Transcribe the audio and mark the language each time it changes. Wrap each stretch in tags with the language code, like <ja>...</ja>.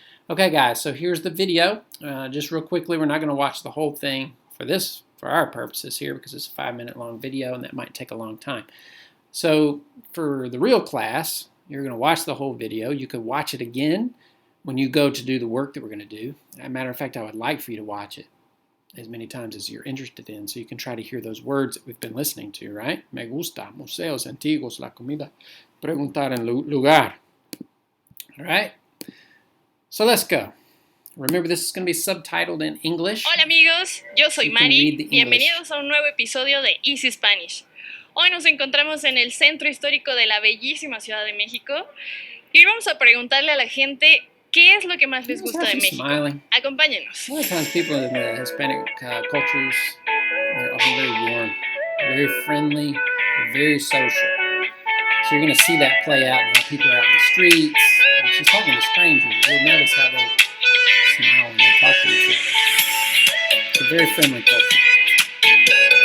<en>Okay, guys, so here's the video. Just real quickly, we're not going to watch the whole thing for our purposes here, because it's a 5-minute long video, and that might take a long time. So for the real class, you're going to watch the whole video. You could watch it again when you go to do the work that we're going to do. As a matter of fact, I would like for you to watch it as many times as you're interested in, so you can try to hear those words that we've been listening to, right?</en> <es>Me gusta, museos antiguos, la comida, preguntar en lugar.</es> <en>All right? So let's go. Remember, this is going to be subtitled in English.</en> <es>Hola amigos, yo soy Mari. Bienvenidos a un nuevo episodio de Easy Spanish. Hoy nos encontramos en el centro histórico de la bellísima Ciudad de México y hoy vamos a preguntarle a la gente qué es lo que más les gusta de México. Acompáñenos.</es> <en>A lot of times people in the Hispanic cultures, they're often very warm, very friendly, very social. So you're going to see that play out in how people are out in the streets. And she's talking to strangers. You'll notice how they smile when they talk to each other. It's a very friendly culture.</en>